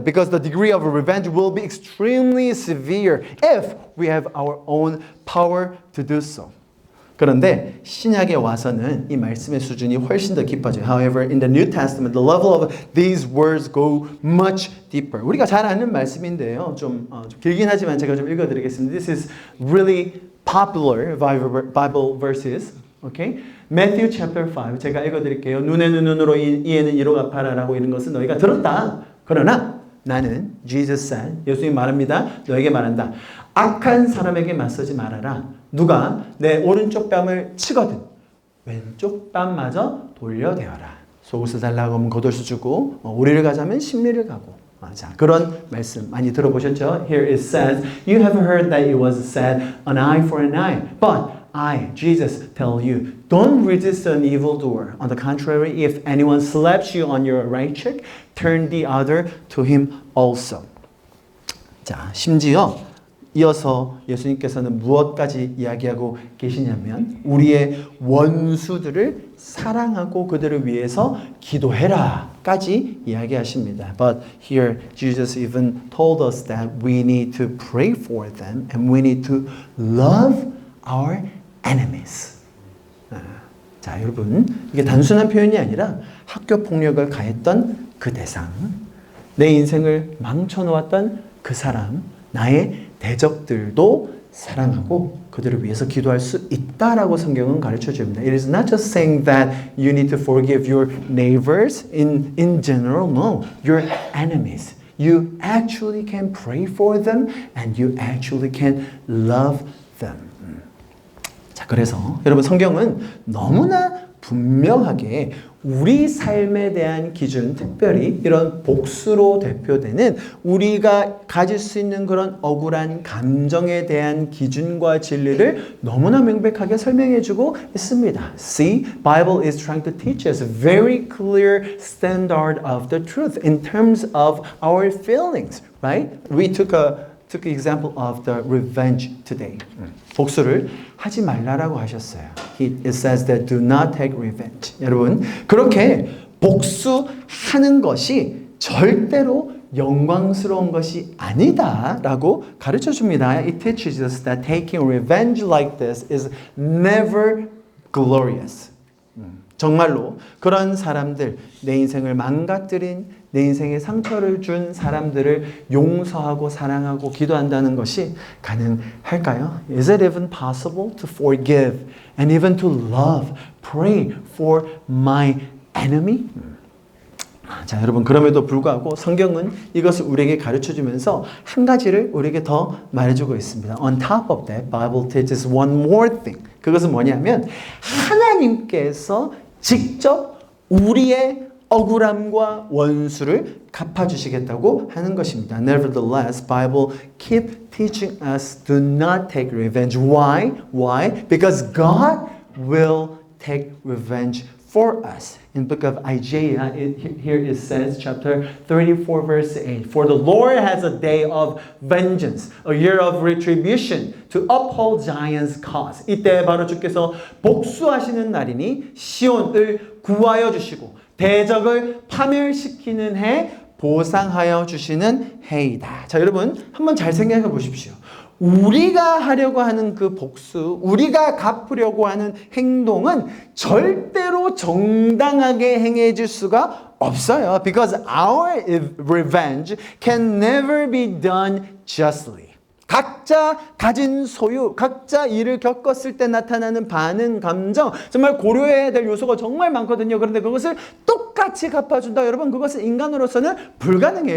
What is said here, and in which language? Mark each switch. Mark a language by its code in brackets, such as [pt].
[en] Because the degree of revenge will be extremely severe if we have our own power to do so. [ko] 그런데 신약에 와서는 이 말씀의 수준이 훨씬 더 깊어져요. [en] However, in the New Testament, the level of these words go much deeper. [ko] 우리가 잘 아는 말씀인데요. 좀 길긴 하지만 제가 좀 읽어드리겠습니다. [en] This is really popular Bible verses. Okay? Matthew chapter 5. [ko] 제가 읽어드릴게요. 눈에는 눈으로 이에는 이로 갚아라라고 이런 것은 너희가 들었다. 그러나 나는 [en] Jesus said, [ko] 예수님 말합니다. 너에게 말한다. 악한 사람에게 맞서지 말아라. 누가 내 오른쪽 뺨을 치거든 왼쪽 뺨마저 돌려대어라. 속옷을 달라고 하면 겉옷을 주고 오리를 가자면 십리를 가고. 자, 그런 말씀 많이 들어보셨죠? [en] Here it says, you have heard that it was said, an eye for an eye. But I, Jesus, tell you, don't resist an evildoer. On the contrary, if anyone slaps you on your right cheek, turn the other to him also. [ko] 자, 심지어 이어서 예수님께서는 무엇까지 이야기하고 계시냐면 우리의 원수들을 사랑하고 그들을 위해서 기도해라까지 이야기하십니다. [en] But here Jesus even told us that we need to pray for them and we need to love our enemies. [ko] 자, 여러분, 이게 단순한 표현이 아니라 학교 폭력을 가했던 그 대상, 내 인생을 망쳐놓았던 그 사람, 나의 대적들도 사랑하고 그들을 위해서 기도할 수 있다라고 성경은 가르쳐 줍니다. [en] It is not just saying that you need to forgive your neighbors in general. No, your enemies. You actually can pray for them and you actually can love them. [ko] 자, 그래서 여러분 성경은 너무나 분명하게 우리 삶에 대한 기준, 특별히 이런 복수로 대표되는 우리가 가질 수 있는 그런 억울한 감정에 대한 기준과 진리를 너무나 명백하게 설명해주고 있습니다. [en] See, Bible is trying to teach us a very clear standard of the truth in terms of our feelings, right? We took example of the revenge today. [ko] 복수를 하지 말라라고 하셨어요. [en] It says that do not take revenge. [ko] 여러분, 그렇게 복수하는 것이 절대로 영광스러운 것이 아니다라고 가르쳐 줍니다. [en] It teaches us that taking revenge like this is never glorious. [ko] 정말로 그런 사람들, 내 인생을 망가뜨린, 내 인생에 상처를 준 사람들을 용서하고 사랑하고 기도한다는 것이 가능할까요? [en] Is it even possible to forgive and even to love, pray for my enemy? [ko] 자, 여러분, 그럼에도 불구하고 성경은 이것을 우리에게 가르쳐주면서 한 가지를 우리에게 더 말해주고 있습니다. [en] On top of that, Bible teaches one more thing. [ko] 그것은 뭐냐면 하나님께서 직접 우리의 억울함과 원수를 갚아주시겠다고 하는 것입니다. [en] Nevertheless, Bible keep teaching us to not take revenge. Why? Why? Because God will take revenge for us. In the book of Isaiah, here it says, chapter 34, verse 8, For the Lord has a day of vengeance, a year of retribution, to uphold Zion's cause. [ko] 이때 바로 주께서 복수하시는 날이니 시온을 구하여 주시고 대적을 파멸시키는 해 보상하여 주시는 해이다. 자, 여러분 한번 잘 생각해 보십시오. 우리가 하려고 하는 그 복수, 우리가 갚으려고 하는 행동은 절대로 정당하게 행해질 수가 없어요. [en] Because our revenge can never be done justly. [ko] 각자 가진 소유, 각자 일을 겪었을 때 나타나는 반응, 감정, 정말 고려해야 될 요소가 정말 많거든요. 그런데 그것을 똑같이 갚아준다. 여러분, 그것은 인간으로서는 불가능해요.